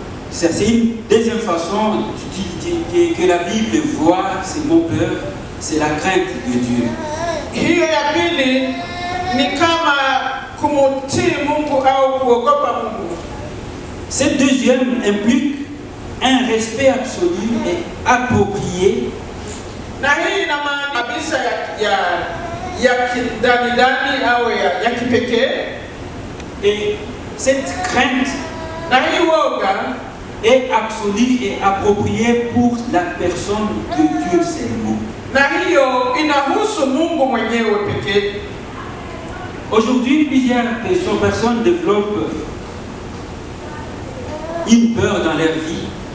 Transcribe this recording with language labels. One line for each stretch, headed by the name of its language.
French: C'est une deuxième façon que la Bible voit ces mots peur, c'est la crainte de Dieu.
Swahili: Hiyo ya pili ni kama kumtii Mungu au kuogopa Mungu.
French: Cette deuxième implique un respect absolu et approprié.
Swahili: Na hii ina maana kabisa ya kidani au ya kipekee.
French: Et cette crainte
Swahili: Na hii woga
French: est absolue et appropriée pour la personne de Dieu seulement.
Swahili: na hiyo inahusu Mungu mwenyewe pekee.
French: Aujourd'hui, plusieurs personnes développent une peur dans leur vie.